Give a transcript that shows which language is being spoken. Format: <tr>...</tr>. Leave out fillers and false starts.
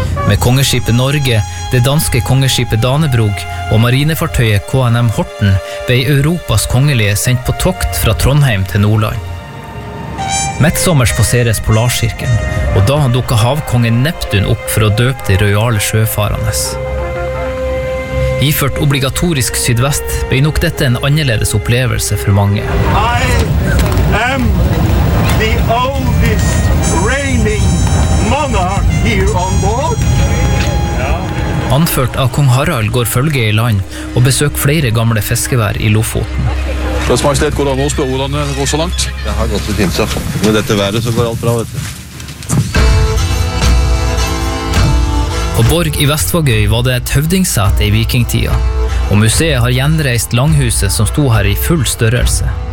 <no>Med kongeskipet Norge, det danske kongeskipet Danebrog og marinefartøyet KNM Horten ble Europas kongelige sendt på tokt fra Trondheim til Nordland. Midtsommers passeres Polarkirken, og da dukket havkongen Neptun opp for å døpe de royale sjøfarenes. Iført obligatorisk sydvest ble nok dette en annerledes opplevelse for mange.</no> <en>I am the oldest reigning monarch here on board.</en> <no>Anført av kong Harald går følge i land og besøker flere gamle fiskevær i Lofoten. Deres Majestet, hvordan går det å spørre hvordan det går så langt? Det har gått litt fint, så med dette været så går alt bra, vet du. På Borg i Vestvågøy var det et høvdingsete i vikingtida, og museet har gjenreist langhuset som sto her i full størrelse.</no>